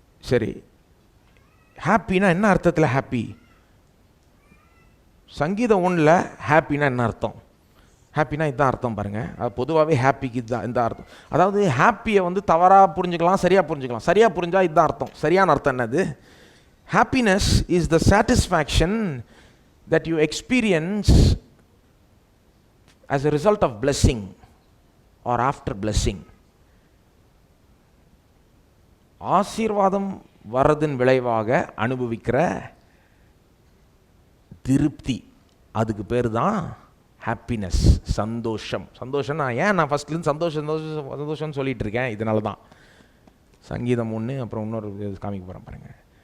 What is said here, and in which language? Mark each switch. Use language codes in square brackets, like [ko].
[ta] சரி, ஹாப்பினா என்ன அர்த்தத்தில் ஹாப்பி? சங்கீதம் 1ல் ஹாப்பினா என்ன அர்த்தம்? ஹாப்பினா இதுதான் அர்த்தம் பாருங்கள். அது பொதுவாகவே ஹாப்பிக்கு இதுதான் இந்த அர்த்தம். அதாவது ஹாப்பியை வந்து தவறாக புரிஞ்சுக்கலாம், சரியாக புரிஞ்சுக்கலாம். சரியாக புரிஞ்சால் இதுதான் அர்த்தம். சரியான அர்த்தம் என்னது? [en] Happiness is the satisfaction that you experience as a result of blessing or after blessing. [ta] ஆசீர்வாதம் வரதின் விளைவாக அனுபவிக்கிற திருப்தி, அதுக்கு பேர் தான் ஹாப்பினஸ், சந்தோஷம். சந்தோஷம்னா ஏன் நான் ஃபஸ்ட்லேருந்து சந்தோஷம்னு சொல்லிகிட்டு இருக்கேன்? இதனால தான் சங்கீதம் 1 அப்புறம் இன்னொரு காமிக்க போகிறேன் பாருங்கள்.